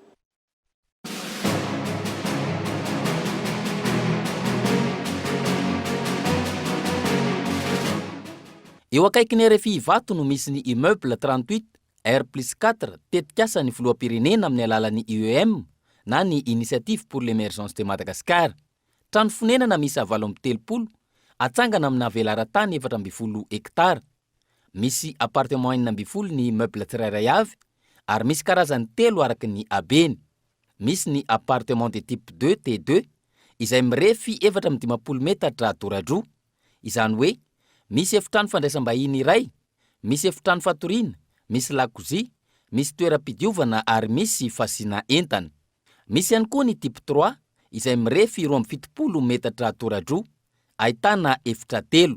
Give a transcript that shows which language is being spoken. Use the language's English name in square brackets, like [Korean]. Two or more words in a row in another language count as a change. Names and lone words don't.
[Malagasy] Eo akaiky RFI Vato no misy ny immeuble 38 R+4 tetikasa ny filoham-pirenena amin'ny alalan'ny IEM na ny Initiative pour l'émergence de Madagascar. Trano fonenana misy 730 atsangana amina velaran-tany 420 hektara. Misy appartement 420 ny immeuble tsirairay avy ary misy karazany 3 araky ny habeny. Misy ny [French] appartement de type 2 [Malagasy] T2 izay mirefy 410 metatra toradroa. Izany hoe misy efitrano fandraisam-bahiny iray, misy efitrano fatoriana, misy lakozia, misy toeram-pidiovana ary misy fasina entana. Misy ihany koa ny type 3 izay mirefy 270 metatra toradroa, ahitana efitra 3.